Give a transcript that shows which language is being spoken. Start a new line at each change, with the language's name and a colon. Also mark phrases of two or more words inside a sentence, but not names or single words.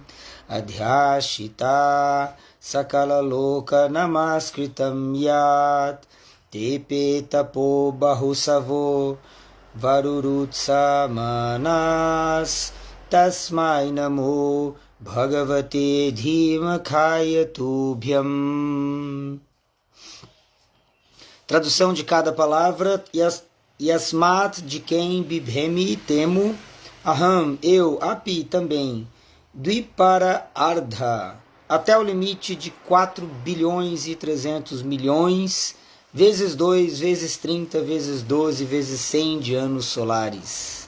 Sanskrit: Adhyashita sakala loka namaskritam yat. Tepe tapo bahusavo varurutsa manas. Tasmai namo bhagavate dhimakaya tubhyam.
Portuguese: Tradução de cada palavra. Yasmat, de quem, bibhemi, temo, aham, eu, api, também,
Sanskrit: dvipara ardha,
Portuguese: até o limite de 4 bilhões e 300 milhões, vezes 2, vezes 30, vezes 12, vezes 100 de anos solares.